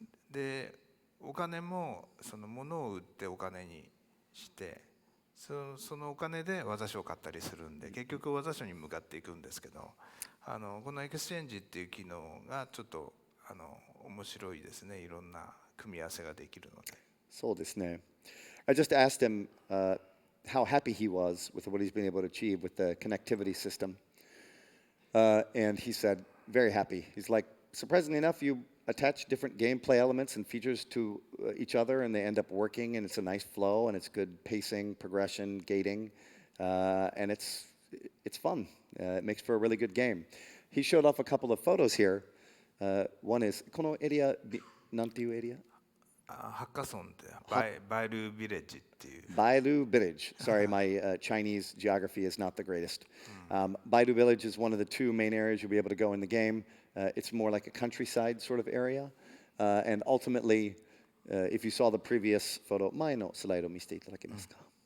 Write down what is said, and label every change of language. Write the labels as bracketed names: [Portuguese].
[Japanese] でお金も物を売ってお金にして、そのお金で技書を買ったりするんで、結局技書に向かっていくんですけど、このエクスチェンジっていう機能がちょっと面白いですね。いろんな組み合わせができるので。そうですね。 [English] I just asked him, how happy he was with what he's been able to achieve with the connectivity system. And he said, very happy. He's like, surprisingly enough, you attach different gameplay elements and features to each other, and they end up working, and it's a nice flow, and it's good pacing, progression, gating, and it's fun. It makes for a really good game. He showed off a couple of photos here. One is, [Japanese] このエリア、なんていうエリア？ハッカソンってバイルビレッジっていう [English] Bailu Village. Sorry, my Chinese geography is not the greatest. Bailu Village is one of the two main areas you'll be able to go in the game. It's more like a countryside sort of area. And ultimately, if you saw the previous photo, [Japanese] 前のスライド見せていただけますか?